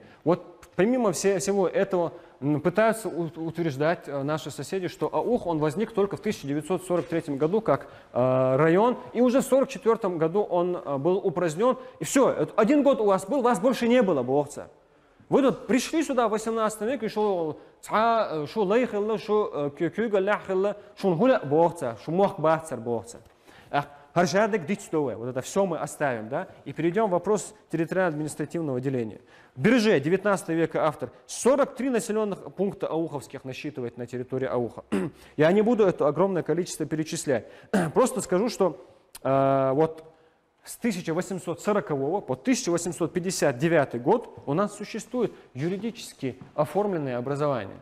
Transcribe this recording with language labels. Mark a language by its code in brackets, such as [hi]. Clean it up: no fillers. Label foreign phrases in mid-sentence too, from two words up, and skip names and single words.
[ru] Вот помимо всего этого пытаются утверждать наши соседи, что Аух он возник только в 1943 году как район, и уже в 1944 году он был упразднен. И все, 1 год у вас был, вас больше не было, Богца. Вы тут пришли сюда в 18 веке, что лайхилла, что кюкюгалляхилла, что гуля Богца, что мох бахцар Богца. [ce] Харжадек дичтове, [ru] вот это все мы оставим, да, и перейдем к вопросу территориально-административного деления. Бирже, 19 века автор, 43 населенных пункта ауховских насчитывает на территории Ауха. Я не буду это огромное количество перечислять. Просто скажу, что вот с 1840 по 1859 год у нас существует юридически оформленное образование.